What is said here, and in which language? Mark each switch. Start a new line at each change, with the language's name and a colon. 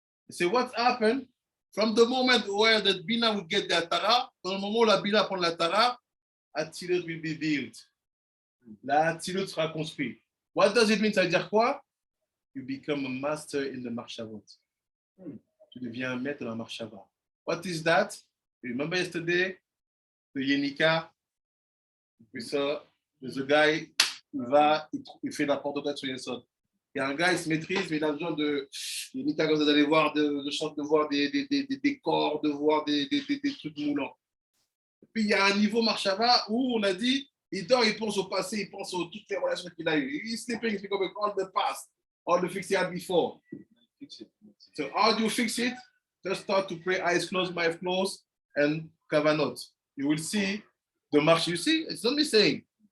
English: So what happened from the moment where the Bina will get the Atara,
French: dans le moment où la Bina prend la Atara,
English: Atilut will be built.
French: La Atilut sera construit.
English: What does it mean?
French: Ça veut dire quoi?
English: You become a master in the Marshavot.
French: Tu deviens un maître dans la Marshava.
English: What is that? You remember yesterday, the Yenika? We saw, there's a guy,
French: il fait n'importe quoi sur Yesod. Il y a un gars, il se maîtrise, mais il a besoin de Yenika, comme vous allez voir, de voir des corps, de voir des trucs moulants. Et puis il y a un niveau Marshava où on a dit, il dort, il pense au passé, il pense à toutes les relations qu'il a eues.
English: He's sleeping, he's becoming all the past, all the things he had before. So how do you fix it? Just start to pray, eyes closed, mouth closed, and kavanot. You will see the march. You see, it's not me saying.